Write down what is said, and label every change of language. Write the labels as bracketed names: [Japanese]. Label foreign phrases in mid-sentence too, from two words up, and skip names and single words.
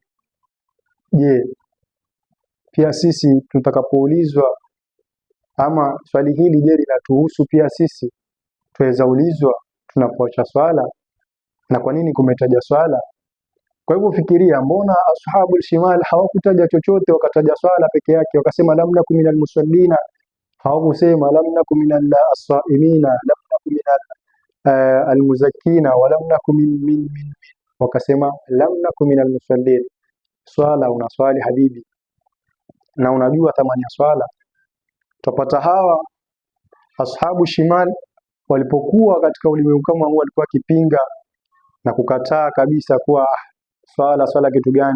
[Swahili] Je, pia sisi tutakapoulizwa, ama swali hili je linatuhusu pia sisi, tuweza ulizwa tunapoacha swala, na kwa nini kumetaja swala? Kwa hivyo fikiria, mbona [Arabic] أصحاب الشمال [Swahili] hawakutaja chochote, wakataja swala peke yake, wakasema [Arabic] لم نك من المصلين, [Swahili] hawakusema [Arabic] لم نك من الصائمين, لم نك من المزكين, ولم نك من, [Swahili] wakasema [Arabic] لم نك من المصلين. [Swahili] Swala unaswali habibi, na unajua thamani ya swala. Tupata hawa [Arabic] أصحاب الشمال [Swahili] walipokuwa katika ulimwengu kama huu, walikuwa kipinga na kukataa kabisa kuwa swala kitu gani.